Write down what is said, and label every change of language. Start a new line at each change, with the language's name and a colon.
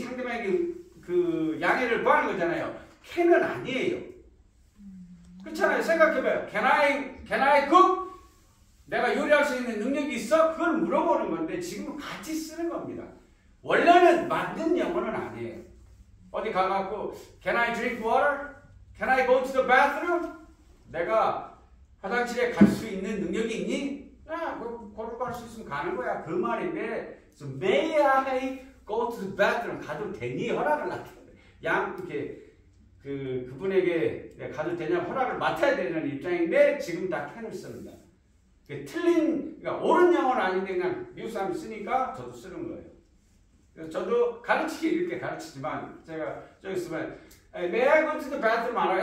Korean: 상대방에게 그 양해를 구하는 거잖아요. can은 아니에요. 그렇잖아요. 생각해봐요.
English: Can I cook?
Korean: 내가 요리할 수 있는 능력이 있어? 그걸 물어보는 건데 지금은 같이 쓰는 겁니다. 원래는 맞는 영어는 아니에요. 어디 가갖고
English: Can I drink water? Can I go to the bathroom?
Korean: 내가 화장실에 갈 수 있는 능력이 있니? 걸을 갈 수 있으면 가는 거야.
English: 그 말인데 so May I go to the bathroom?
Korean: 가도 되니? 허락을 맡아야 돼. 이렇게 그분에게 가도 되냐 허락을 맡아야 되는 입장인데 지금 다 can을 씁니다. 그러니까 옳은 영어는 아닌데 그냥 미국 사람이 쓰니까 저도 쓰는 거예요. 그래서 저도 가르치기 이렇게 가르치지만 제가 저기 있으면
English: May I go to the bathroom
Korean: 알아?